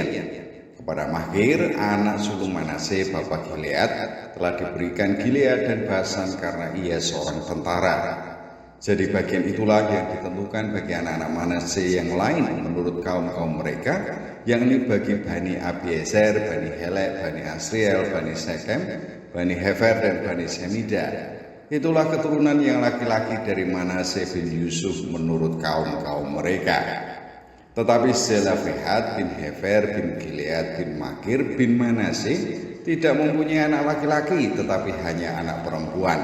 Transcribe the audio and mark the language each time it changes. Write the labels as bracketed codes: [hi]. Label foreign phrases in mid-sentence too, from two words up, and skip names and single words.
[id] Kepada Mahir, anak sulung Manase, bapa Gilead, telah diberikan Gilead dan Basan karena ia seorang tentara. Jadi bagian itulah yang ditentukan bagi anak-anak Manase yang lain menurut kaum-kaum mereka, yakni bagi Bani Abiezer, Bani Helek, Bani Asriel, Bani Sekem, Bani Hefer, dan Bani Semida. Itulah keturunan yang laki-laki dari Manase bin Yusuf menurut kaum-kaum mereka. Tetapi Zelafehad bin Hefer bin Gilead bin Makir bin Manase tidak mempunyai anak laki-laki, tetapi hanya anak perempuan.